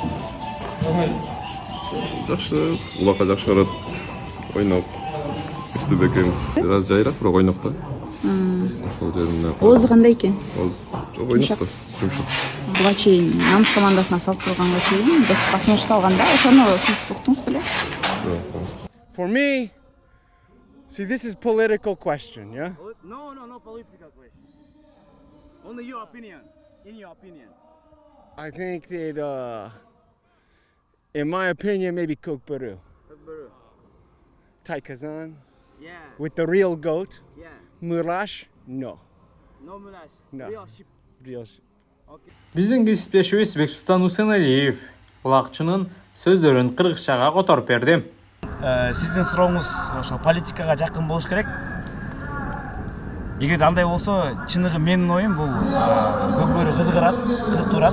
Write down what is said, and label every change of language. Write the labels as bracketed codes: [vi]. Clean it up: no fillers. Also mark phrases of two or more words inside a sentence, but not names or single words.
[ky] Жакшы, улакка жакшы көрөт. Ойноп, үстү бекем. Бир аз жайрак, бирок ойноп да. Ошол жеринде. Оозу кандай экен? Жок ойноп да. Жумшак. Буга чейин намыс командасына салыштырганга чейин достукка сунушталган да, ошону сиз уктуңуз беле? [en] For me, see, this is political question, yeah? No political question. Only your opinion. In your opinion. I think that, in my opinion, maybe Kokburu. Taikazan, Yeah. with the real goat. Yeah. Murash, no. No Mulash. No. Real ship. Real. Okay. [ky] Биздин кесиптешибиз Бексултан Усеналиев улакчынын сөздөрүн кыргызчага которуп берди. Сиздин сурооңуз ошо политикага жакын болуш керек. Эгерде андай болсо, чыныгы менин оюм бул Көкбөрү кызыктуураак.